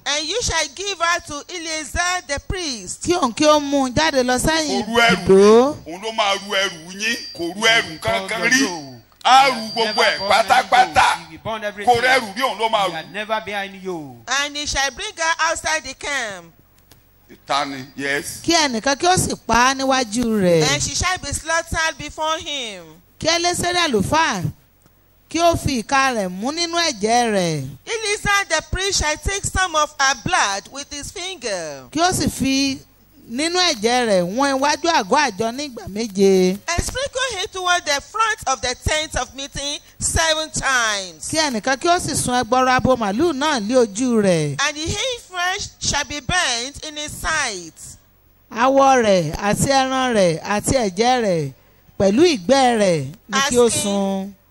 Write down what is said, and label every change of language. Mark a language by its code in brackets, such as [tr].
[en] And you shall give her to Eleazar the priest. [yo] Kí òun kí ó mú un jáde lọ sẹ́yìn ibùdó. Òun ló máa ru ẹrù yín, kò ru ẹrù kankan rí. Á ru gbogbo ẹ̀ pátápátá. Kò rẹ́rù rí òun ló máa ru. [en] And he shall bring her outside the camp. [yo] Ìtani, [en] yes. [yo] Kí ẹnìkan kí ó sì pa á níwájú rẹ̀. [en] And she shall be slaughtered before him. [yo] Kí Élésérì àlùfáà kí ó fi ìka rẹ̀ mú nínú ẹ̀jẹ̀ rẹ̀. [en] Eleazar the priest shall take some of her blood with his finger. [yo] Kí ó sì fi nínú ẹ̀jẹ̀ rẹ̀ wọ́n iwájú àgọ́ àjọ nígbà méje. [en] And sprinkle him toward the front of the tent of meeting 7 times. [yo] Kí ẹnìkan kí ó sì sun ẹgbọrọ abo màlúù náà lé ojú rẹ̀. [en] And the heifer shall be burnt in his sight. [yo] Awọ rẹ̀ àti ẹran rẹ̀ àti ẹ̀jẹ̀ rẹ̀ pẹ̀lú ìgbẹ́ rẹ̀ ni kí ó sun.